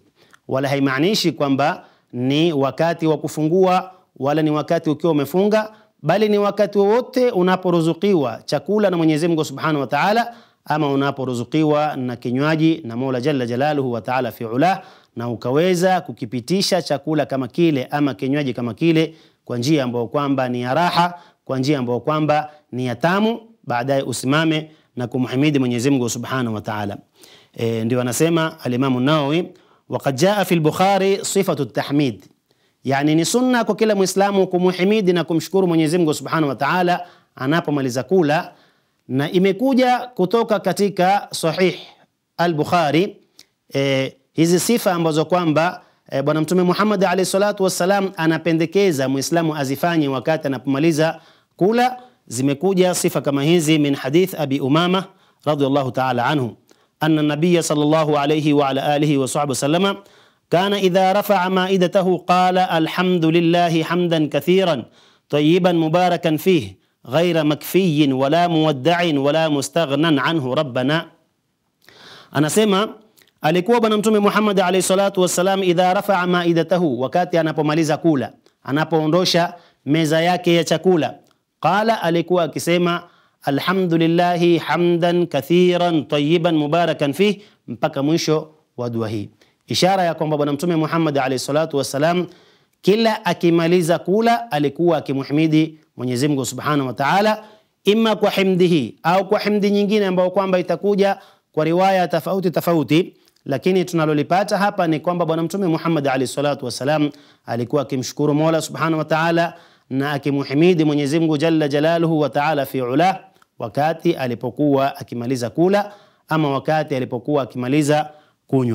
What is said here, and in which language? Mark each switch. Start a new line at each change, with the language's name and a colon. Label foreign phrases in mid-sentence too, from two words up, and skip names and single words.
Swahili: Wala haimaanishi kwamba ni wakati wa kufungua wala ni wakati ukiwa umefunga, bali ni wakati wote unaporuzukiwa chakula na Mwenyezi Mungu
Arabic: سبحانه وتعالى,
Swahili: ama unaporuzukiwa na kinywaji na Mola
Arabic: جل جلاله وتعالى في علاه,
Swahili: na ukaweza kukipitisha chakula kama kile ama kinywaji kama kile kwa njia ambayo kwamba ni ya raha, kwa njia ambayo kwamba ni ya tamu, baadaye usimame na kumhimidi Mwenyezi Mungu
Arabic: سبحانه وتعالى.
Swahili: Ndio anasema al-Imam an-Nawawi,
Arabic: وقد جاء في البخاري صفة التحميد,
Swahili: yani ni sunna kwa kila Muislamu kumhimidi na kumshukuru Mwenyezi Mungu
Arabic: سبحانه وتعالى
Swahili: anapomaliza kula, na imekuja kutoka katika Sahih al-Bukhari hizi sifa ambazo kwamba Bwana Mtume Muhammad
Arabic: عليه الصلاة والسلام
Swahili: anapendekeza Muislamu azifanye wakati anapomaliza kula. Zimekuja sifa kama hizi
Arabic: من حديث أبي أمامة رضي الله تعالى عنه أن النبي صلى الله عليه وعلى آله وصحبه وسلم كان إذا رفع مائدته قال الحمد لله حمدا كثيرا طيبا مباركا فيه غير مكفي ولا مودع ولا مستغنى عنه ربنا.
Swahili: Anasema alikuwa Bwana Mtume Muhammad
Arabic: عليه الصلاة والسلام إذا رفع مائدته,
Swahili: wakati anapomaliza kula, anapoondosha meza yake ya chakula, qala, alikuwa akisema
Arabic: الحمد لله حمدا كثيرا طيبا مباركا فيه,
Swahili: mpaka mwisho wa dua hii. Ishara ya kwamba Bwana Mtume Muhammad
Arabic: عليه الصلاة والسلام
Swahili: kila akimaliza kula alikuwa akimhimidi Mwenyezi Mungu Subhanahu
Arabic: وتعالى,
Swahili: imma kwa himdihi au kwa himdi nyingine ambayo kwamba itakuja kwa riwaya tofauti, lakini tunalolipata hapa ni kwamba Bwana Mtume Muhammad
Arabic: عليه الصلاة والسلام
Swahili: alikuwa akimshukuru Mola
Arabic: سبحانه وتعالى
Swahili: na akimhimidi Mwenyezi Mungu
Arabic: جل جلاله وتعالى في علاه,
Swahili: wakati alipokuwa akimaliza kula ama wakati alipokuwa akimaliza kunywa.